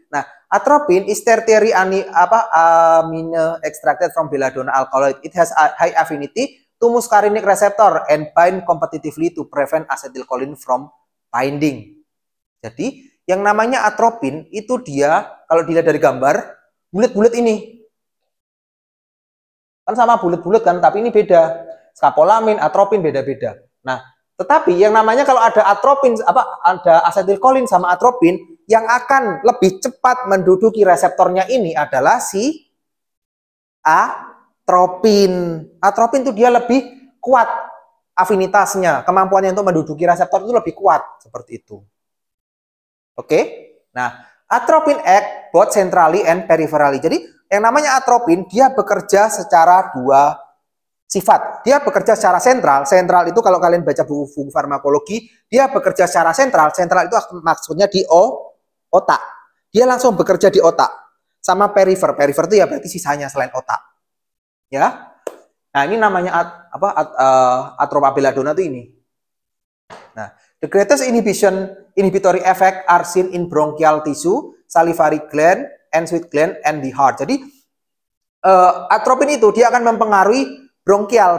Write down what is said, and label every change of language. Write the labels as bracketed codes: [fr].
[en] Nah, atropin is tertiary amino extracted from belladonna alkaloid. It has a high affinity to muscarinic receptor and bind competitively to prevent acetylcholine from binding. [id] Jadi, yang namanya atropin itu dia, kalau dilihat dari gambar, bulat-bulat ini. Kan sama bulat-bulat kan, tapi ini beda. Skapolamin, atropin beda-beda. Nah, tetapi yang namanya kalau ada atropin, ada asetylcholine sama atropin, yang akan lebih cepat menduduki reseptornya ini adalah si atropin. Atropin itu dia lebih kuat afinitasnya, kemampuannya untuk menduduki reseptor itu lebih kuat, seperti itu. Oke? [en] Nah, atropin act both centrally and peripherally. [id] Jadi, yang namanya atropin, dia bekerja secara dua sifat. Dia bekerja secara sentral. Sentral itu kalau kalian baca buku farmakologi, dia bekerja secara sentral. Sentral itu maksudnya di otak. Dia langsung bekerja di otak. Sama perifer. Perifer itu ya berarti sisanya selain otak. Ya. Nah, ini namanya atropa belladonna itu ini. [en] Nah, the greatest inhibitory effect are seen in bronchial tissue, salivary gland, and sweat gland, and the heart. [id] Jadi, atropin itu dia akan mempengaruhi bronkial.